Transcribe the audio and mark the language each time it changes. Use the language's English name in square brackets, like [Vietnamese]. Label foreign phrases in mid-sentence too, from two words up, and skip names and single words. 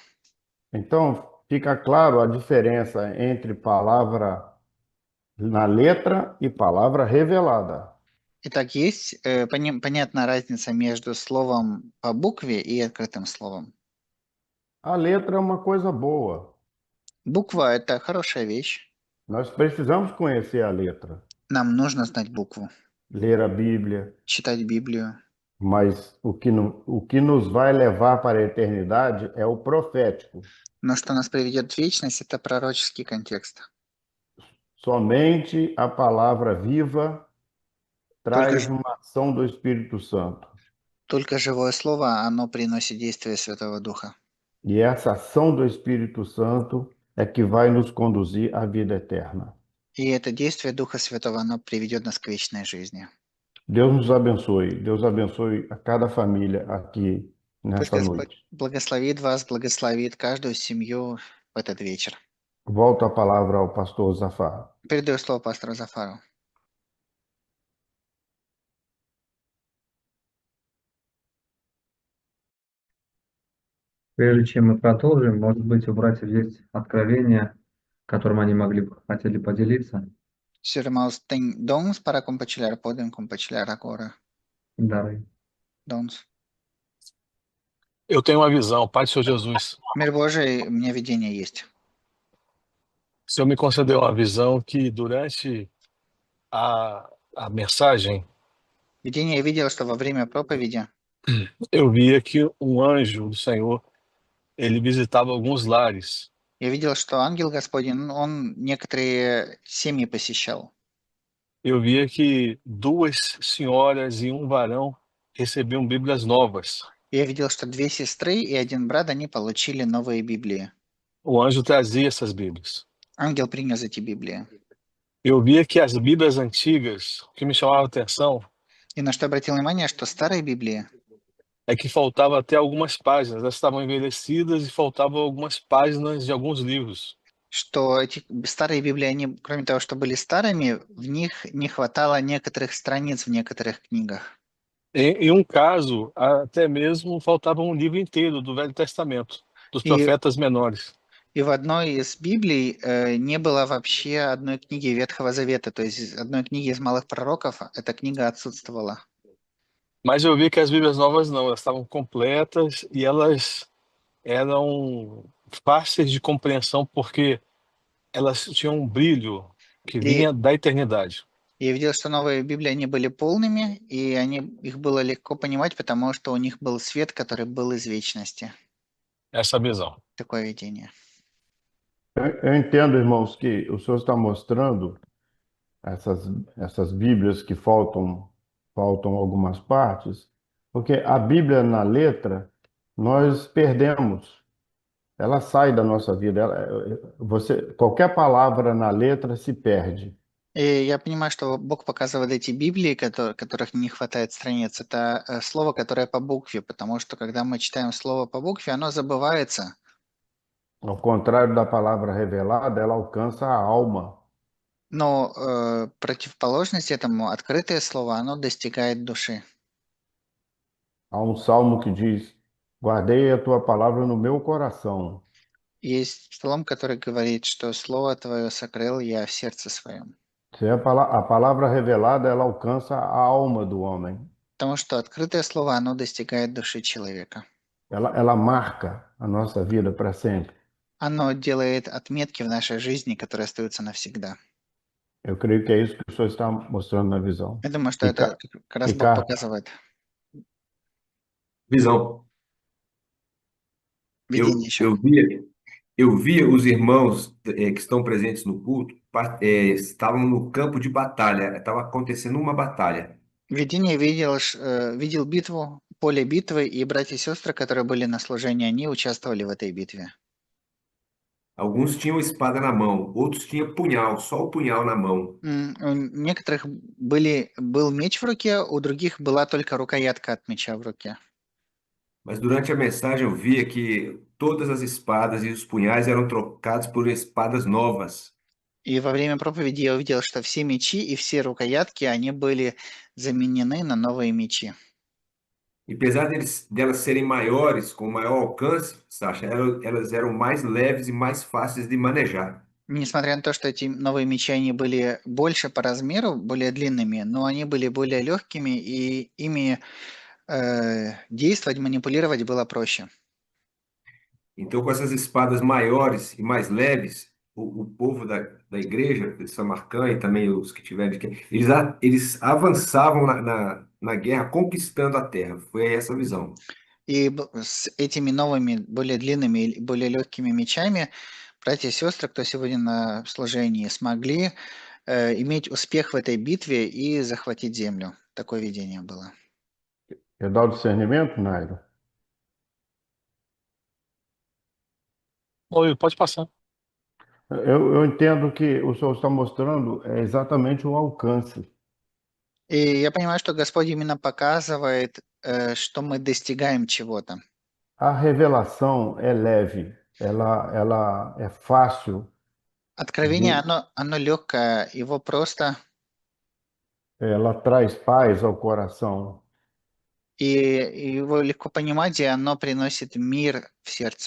[Portuguese] Então, fica claro a diferença entre palavra na letra e palavra revelada. [Russian] Итак, есть понятна разница между словом по букве и открытым словом. [Portuguese] A letra é uma coisa boa. [Russian] Буква– это хорошая вещь. [Portuguese] Nós precisamos conhecer a letra, [Russian] Нам нужно знать букву, [Portuguese] ler a Bíblia, [Russian] читать Библию. [Portuguese] mas o que nos vai levar para a eternidade é o profético. [Russian] Но что нас приведет в вечность– это пророческий контекст. [Portuguese] Somente a palavra viva traz [Russian] Только, [Portuguese] uma ação do Espírito Santo. [Russian] только живое слово, оно приносит действие Святого Духа. [Portuguese] E essa ação do Espírito Santo é que vai nos conduzir à vida eterna. [Russian] И это действие Духа Святого, оно приведет нас к вечной жизни. [Portuguese] Deus nos abençoe. Deus abençoe a cada família aqui [Russian] Пусть [Portuguese] nesta [Russian] Господь [Portuguese] noite. [Russian] благословит вас, благословит каждую семью в этот вечер. [Portuguese] Volto a palavra ao pastor Zafar. [Russian] Передаю слово пастору Зафару. Прежде чем мы продолжим, может быть, у братьев есть откровение, которым они хотели поделиться, [Portuguese] Se os irmãos têm dons para compartilhar, podem compartilhar agora. [Russian] дары. [Portuguese] Dons. Eu tenho uma visão, Pai do Senhor Jesus. [Russian] Мир Божий, у меня видение есть. [Portuguese] O Senhor me concedeu uma visão que durante a mensagem, [Russian] Видение я видел, что во время проповеди [Portuguese] eu via que um anjo do Senhor, ele visitava alguns lares. [Russian] я видел, что ангел Господень, он некоторые семьи посещал. [Portuguese] Eu via que duas senhoras e um varão recebiam Bíblias novas. [Russian] Я видел, что две сестры и один брат, они получили новые Библии. [Portuguese] O anjo trazia essas Bíblias. [Russian] Ангел принес эти Библии. [Portuguese] Eu via que as Bíblias antigas, o que me chamava a atenção, [Russian] И на что обратил внимание, что старые Библии, [Portuguese] é que faltava até algumas páginas. Elas estavam envelhecidas e faltavam algumas páginas de alguns livros. [Russian] что эти старые Библии, они, кроме того, что были старыми, в них не хватало некоторых страниц в некоторых книгах. [Portuguese] Em um caso, até mesmo faltava um livro inteiro do Velho Testamento, dos [Russian] И, [Portuguese] profetas menores. [Russian] и в одной из Библий не было вообще одной книги Ветхого Завета, то есть одной книги из малых пророков, эта книга отсутствовала. [Portuguese] Mas eu vi que as Bíblias novas não, elas estavam completas e elas eram fáceis de compreensão porque elas tinham um brilho que vinha [Russian] И [Portuguese] da eternidade. [Russian] я видел, что новые Библии, они были полными, и их было легко понимать, потому что у них был свет, который был из вечности. [Portuguese] Essa visão. [Russian] Такое видение. [Portuguese] Eu entendo, irmãos, que o Senhor está mostrando essas Bíblias que faltam algumas partes, porque a Bíblia na letra nós perdemos, ela sai da nossa vida. Qualquer palavra na letra se perde. [Russian] И я понимаю, что Бог показывает эти Библии, которых не хватает страниц. Это слово, которое по букве, потому что когда мы читаем слово по букве, оно забывается. [Portuguese] Ao contrário da palavra revelada, ela alcança a alma. [Russian] Но противоположность этому, открытое слово, оно достигает души. [Portuguese] Há um salmo que diz: Guardei a tua palavra no meu coração. [Russian] Есть псалом, который говорит, что слово твое сокрыл я в сердце своем. [Portuguese] A palavra revelada, ela alcança a alma do homem. [Russian] Потому что открытое слово, оно достигает души человека. [Portuguese] Ela marca a nossa vida para sempre. [Russian] Оно делает отметки в нашей жизни, которые остаются навсегда. [Portuguese] Eu creio que é isso que o senhor está mostrando na visão. [Russian] Я думаю, что это как раз Бог Ricardo, показывает. [Portuguese] Visão. [Russian] Видение еще. [Portuguese] Eu via os irmãos que estão presentes no culto, estavam no campo de batalha, estava acontecendo uma batalha. [Russian] Видение видел битву, поле битвы, и братья и сестры, которые были на служении, они участвовали в этой битве. [Portuguese] Alguns tinham espada na mão, outros tinham punhal, só o punhal na mão. [Russian] У некоторых был меч в руке, у других была только рукоятка от меча в руке. [Portuguese] Mas durante a mensagem eu via que todas as espadas e os punhais eram trocados por espadas novas. [Russian] И во время проповеди я увидел, что все мечи и все рукоятки, они были заменены на новые мечи. [Portuguese] E apesar delas serem maiores, com maior alcance, Sasha, elas eram mais leves e mais fáceis de manejar. [Russian] Несмотря на то, что эти новые мечи, они были больше по размеру, более длинными, но они были более легкими, и ими действовать, манипулировать было проще. [Portuguese] Então, com essas espadas maiores e mais leves, o povo da igreja de Samarcã e também os que tiveram, eles avançavam na guerra, conquistando a terra. Foi essa a visão. [Russian] И с этими новыми, более длинными и более легкими мечами братья и сестры, кто сегодня на служении, смогли иметь успех в этой битве и захватить землю. Такое видение было. [Portuguese] Eu dou discernimento, Nairo? Oi, pode passar. Eu entendo que o senhor está mostrando exatamente o alcance. [Russian] И я понимаю, что Господь именно показывает, что мы достигаем чего-то. [Portuguese] A revelação é leve, ela é fácil, [Russian] Откровение, оно легкое, его просто, [Portuguese] ela traz paz ao coração. [Russian] и его легко понимать, и оно приносит мир в сердце.